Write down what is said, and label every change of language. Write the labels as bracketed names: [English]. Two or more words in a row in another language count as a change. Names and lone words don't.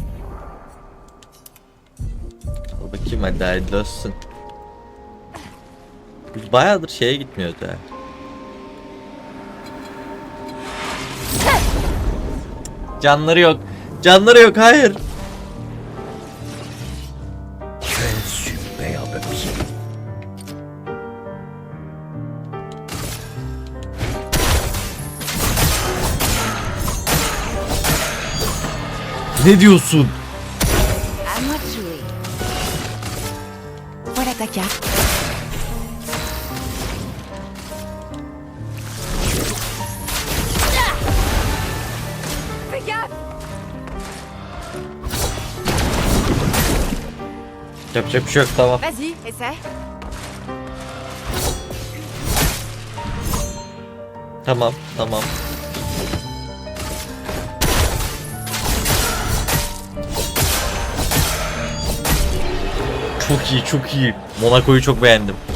[Turkish] Al bakayım hadi hayırlı olsun. Biz bayağıdır şeye gitmiyoruz ya. Canları yok. Canları yok, hayır. [French] Quel superbe pied. [Turkish] Ne diyorsun? [French] À moi de jouer. Voilà ta carte. Fais gaffe. [Turkish] Yapacak bir şey yok, tamam. [French] Vas-y, essaie. [Turkish] Tamam, tamam. Çok iyi, çok iyi. Monaco'yu çok beğendim.